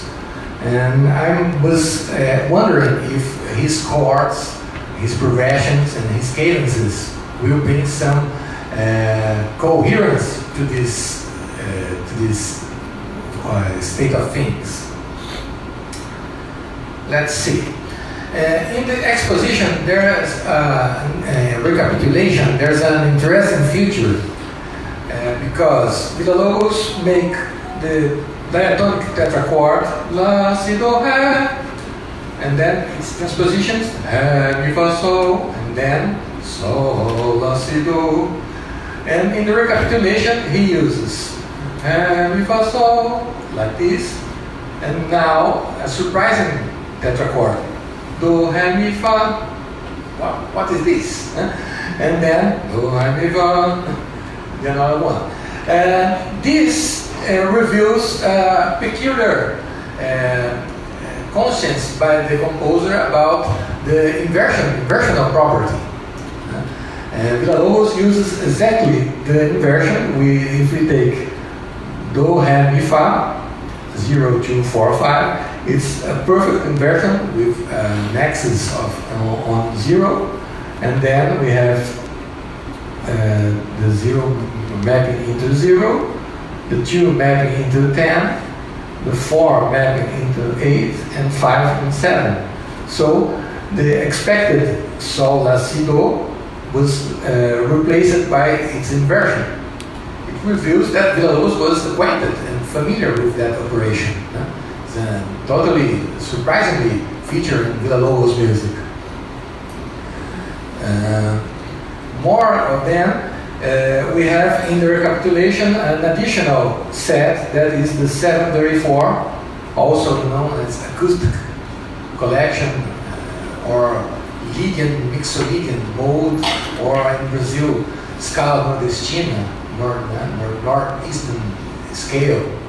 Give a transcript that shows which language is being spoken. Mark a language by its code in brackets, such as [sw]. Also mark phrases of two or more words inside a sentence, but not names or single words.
[en] And I was wondering if his chords, his progressions, and his cadences will bring some coherence to this state of things. Let's see. In the exposition, there is a recapitulation. There's an interesting feature because Villa-Lobos make the diatonic tetrachord la si do ha, and then its transpositions mi fa sol, and then sol la si do. And in the recapitulation, he uses mi fa sol like this, and now a surprising tetrachord do ha mi fa. Wow, what is this? And then do ha mi fa, the another one. This reveals peculiar conscience by the composer about the inversional property. Villa-Lobos uses exactly the inversion. If we take do, ha, mi, fa, 0, 2, 4, 5, it's a perfect inversion with an axis on 0, and then we have the 0 mapping into 0, the 2 mapping into 10, the 4 mapping into 8, and 5 and 7. So the expected sol la si do was replaced by its inversion. It reveals that Villa-Lobos was acquainted and familiar with that operation. It's a totally surprisingly featured in Villa-Lobos music. More than we have in the recapitulation an additional set that is the 734, also known as acoustic collection or Lydian, Mixolydian mode, or in Brazil, [pt] scala nordestina, [en] northeastern scale.